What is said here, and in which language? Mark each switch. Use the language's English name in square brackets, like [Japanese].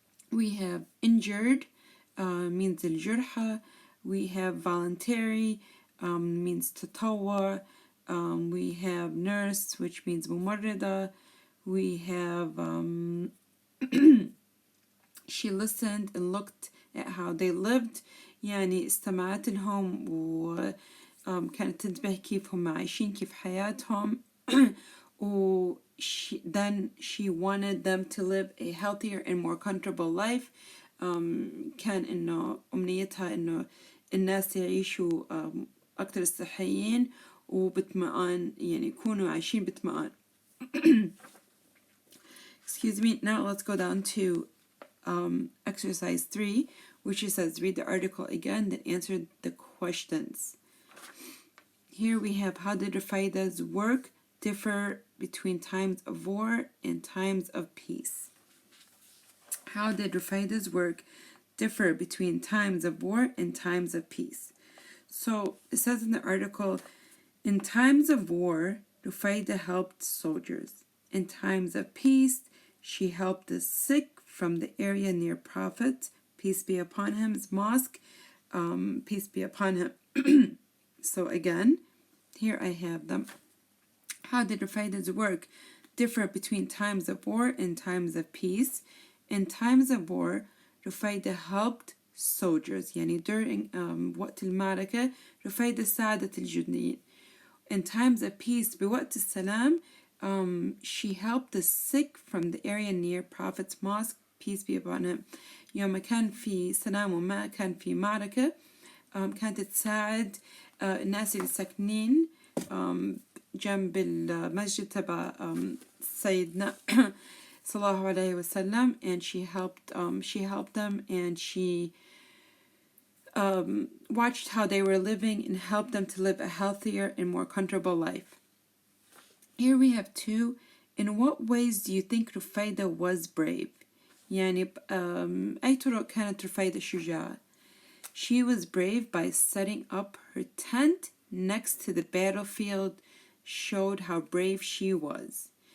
[English] We have injured, means al-jurha. We have voluntary, means tatawwa. We have nurse, which means mumarrida. We have she listened and looked at how they lived. [Arabic] يعني استمعت لهم وكانت تنتبه كيف هم عايشين كيف حياتهم. [English] Then she wanted them to live a healthier and more comfortable life. [Arabic] كان إنه أمنيتها إنه الناس يعيشوا أكثر صحيين وباطمئنان يعني يكونوا عايشين باطمئنان. [English] Excuse me. Now let's go down to exercise 3, which says read the article again, then answer the questions. Here we have, how did Rufaida's work differ between times of war and times of peace? How did Rufaida's work differ between times of war and times of peace? So it says in the article, in times of war, Rufaida helped soldiers. In times of peace, she helped the sick from the area near Prophet, peace be upon him's mosque, peace be upon him. So again, here I have them. How did Rufaida's work differ between times of war and times of peace? In times of war, Rufaida helped soldiers. [Arabic] يعني during وقت المعركة رفايدة ساعدت الجنديين. [English] In times of peace, [Arabic] بوقت السلام, [English] she helped the sick from the area near Prophet's mosque, peace be upon him. [Arabic] يوم كان في سلام وما كان في معركة, كانت تساعد الناس اللي ساكنين جنب المسجد تبع سيدنا صلى الله عليه وسلم, [English] and she helped them, and she watched how they were living and helped them to live a healthier and more comfortable life. Here we have two. In what ways do you think Rufaida was brave? [Arabic] يعني أي طرق كانت رفايدة شجاعة? [English] She was brave by setting up her tent next to the battlefield, showed how brave she was.